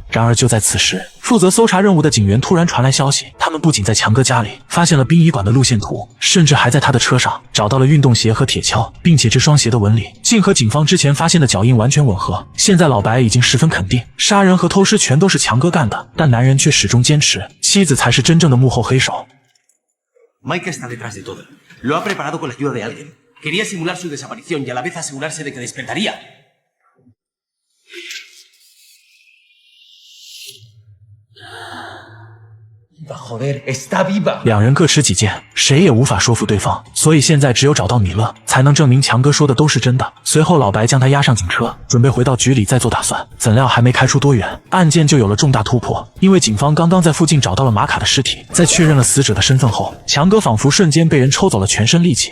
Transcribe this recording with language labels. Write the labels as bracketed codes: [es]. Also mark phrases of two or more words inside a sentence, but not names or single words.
[zh] 然而就在此时，负责搜查任务的警员突然传来消息，他们不仅在强哥家里发现了殡仪馆的路线图，甚至还在他的车上找到了运动鞋和铁锹，并且这双鞋的纹理竟和警方之前发现的脚印完全吻合。现在老白已经十分肯定，杀人和偷尸全都是强哥干的，但男人却始终坚持妻子才是真正的幕后黑手。 [es] Mike está detrás de todo. Lo ha preparado con la ayuda de alguien. Quería simular su desaparición y a la vez asegurarse de que despertaría. Joder, está viva. [zh] 两人各持己见，谁也无法说服对方，所以现在只有找到米勒，才能证明强哥说的都是真的。随后老白将他押上警车，准备回到局里再做打算。怎料还没开出多远，案件就有了重大突破，因为警方刚刚在附近找到了玛卡的尸体，在确认了死者的身份后，强哥仿佛瞬间被人抽走了全身力气。